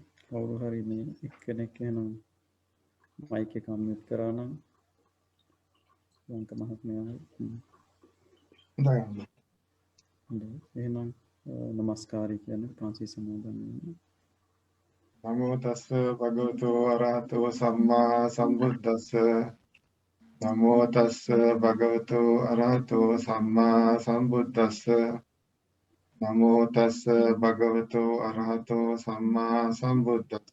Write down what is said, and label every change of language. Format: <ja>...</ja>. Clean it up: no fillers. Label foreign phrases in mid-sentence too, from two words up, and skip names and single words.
<si>කවුරු හරි මේ එක්කෙනෙක් එහෙනම් මයික් එක අන්මියුට් කරා නම් ලංක මහත්මයා හොඳයි. හොඳයි. එහෙනම් নমස්කාරය කියන්නේ කාන්සි සමාදන් වෙන්න.</si> <pi>නමෝ තස්ස භගවතු අරහතෝ සම්මා සම්බුද්දස්ස නමෝ තස්ස භගවතු අරහතෝ සම්මා සම්බුද්දස්ස නමෝ තස්ස භගවතු අරහතෝ සම්මා සම්බුද්දස්ස</pi>